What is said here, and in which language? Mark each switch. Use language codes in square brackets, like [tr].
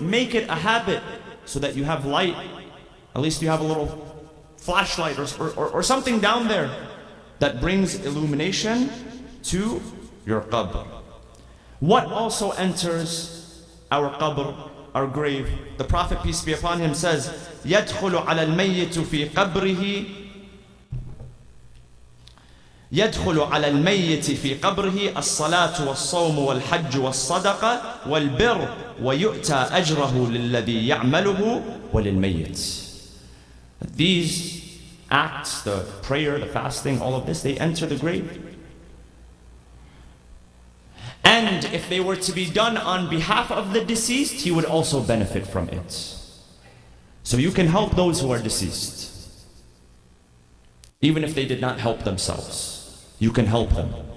[en] Make it a habit so that you have light. At least you have a little flashlight or something down there that brings illumination to your qabr. What also enters our qabr, our grave? [ar] The Prophet, peace be upon him, says, يَدْخُلُ عَلَى الْمَيِّتُ فِي قَبْرِهِ يدخل على الميت في قبره الصلاة والصوم والحج والصدقة والبر ويؤتى أجره للذي يعمله وللميت. [en] These acts, the prayer, the fasting, all of this, they enter the grave. And if they were to be done on behalf of the deceased, he would also benefit from it. So you can help those who are deceased, even if they did not help themselves. You can help them.